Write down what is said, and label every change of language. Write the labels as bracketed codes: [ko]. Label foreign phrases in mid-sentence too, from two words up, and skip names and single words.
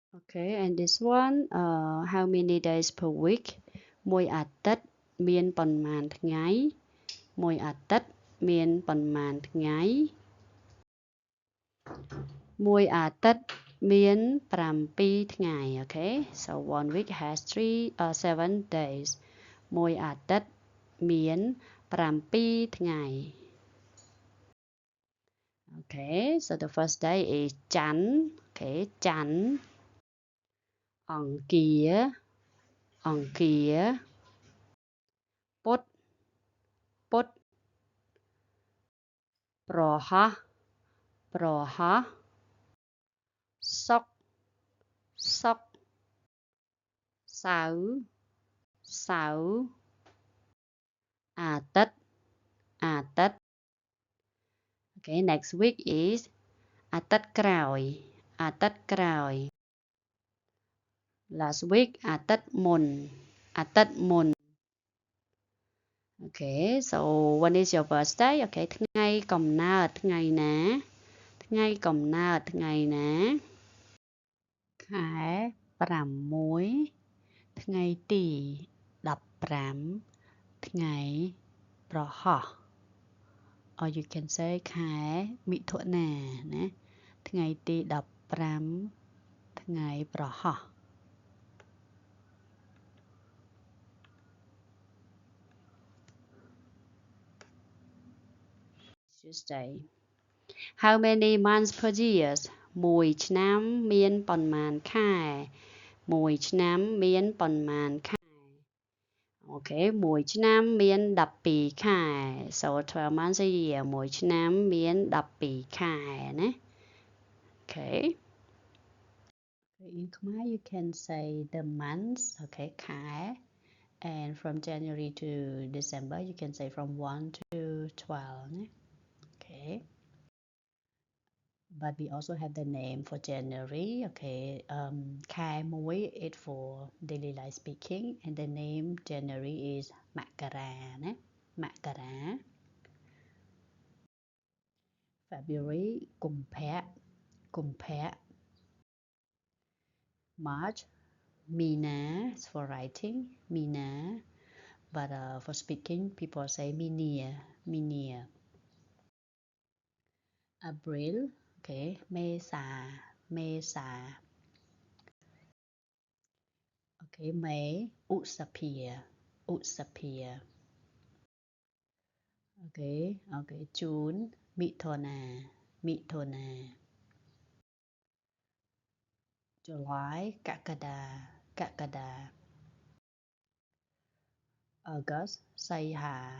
[en] Okay, and this one, how many days per week [km] មួយអាទិត្យមានប៉ុន្មានថ្ងៃមួយអាទិត្យមានប៉ុន្មានថ្ងៃ មួយអាទិត្យមាន7ថ្ងៃ [en] Okay, so one week has 7 days [km] មួយអាទិត្យមាន7ថ្ងៃ [en] Okay, so the first day is ច័ន្ទ Okay, [km] ច័ន្ទអង្គារពុធប្រហ័សសុក្រ សៅរ៍អាទិត្យ [en] Okay, next week is [km] អាទិត្យក្រោយ [en] last week [km] អាទិត្យមុន [en] Okay, so when is your birthday? [km] Okay, ថ្ងៃកំណើតថ្ងៃណាខែ6ថ្ងៃទី 15ថ្ងៃប្រហ័ស [en] or you can say [km] ខែមិថុនាណាថ្ងៃទី15ថ្ងៃប្រហ័ស Tuesday. [en] How many months per year? [km] មួយឆ្នាំមានប៉ុន្មានខែមួយឆ្នាំមានប៉ុន្មានខែ Okay, មួយឆ្នាំមាន12ខែ [en] so 12 months a year [km] មួយឆ្នាំមាន12ខែណា Okay. [en] In Khmer you can say the months, okay, ខែ and from January to December you can say from 1 to 12 ណា Okay. But we also have the name for January, okay. ខែ1 is for daily life speaking and the name January is [km] មករាណាមករា [en] February កុម្ភៈ March មីនា is for writing មីនា but for speaking people say មីនា April, okay, មេសា okay, May ឧសភា okay, June មិថុនា July កក្កដា August សីហា